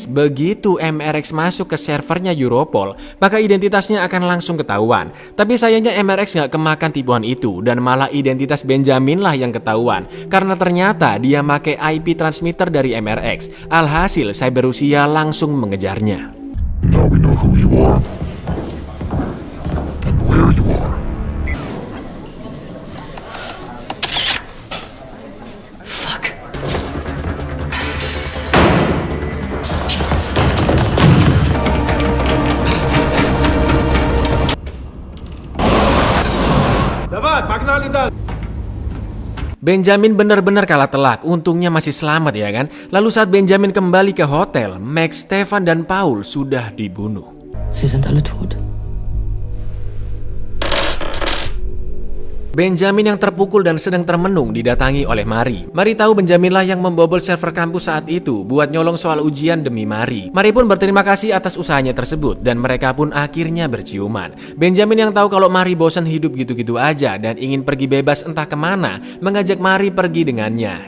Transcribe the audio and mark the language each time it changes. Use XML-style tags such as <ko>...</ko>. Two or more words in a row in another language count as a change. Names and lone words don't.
<id>Begitu MRX masuk ke servernya Europol, maka identitasnya akan langsung ketahuan. Tapi sayangnya MRX nggak kemakan tipuan itu dan malah identitas Benjamin lah yang ketahuan karena ternyata dia make IP transmitter dari MRX. Alhasil Cyber Rusia langsung mengejarnya.</id> <en>Now we know who you are and where you are. Fuck.</en> <ru>Давай, погнали дальше.</ru> <id>Benjamin benar-benar kalah telak, untungnya masih selamat ya kan. Lalu saat Benjamin kembali ke hotel, Max, Stefan, dan Paul sudah dibunuh.</id> <de>Sie sind alle tot.</de> <id>Benjamin yang terpukul dan sedang termenung didatangi oleh Mari. Mari tahu Benjaminlah yang membobol server kampus saat itu buat nyolong soal ujian demi Mari. Mari pun berterima kasih atas usahanya tersebut dan mereka pun akhirnya berciuman. Benjamin yang tahu kalau Mari bosan hidup gitu-gitu aja dan ingin pergi bebas entah kemana, mengajak Mari pergi dengannya.</id>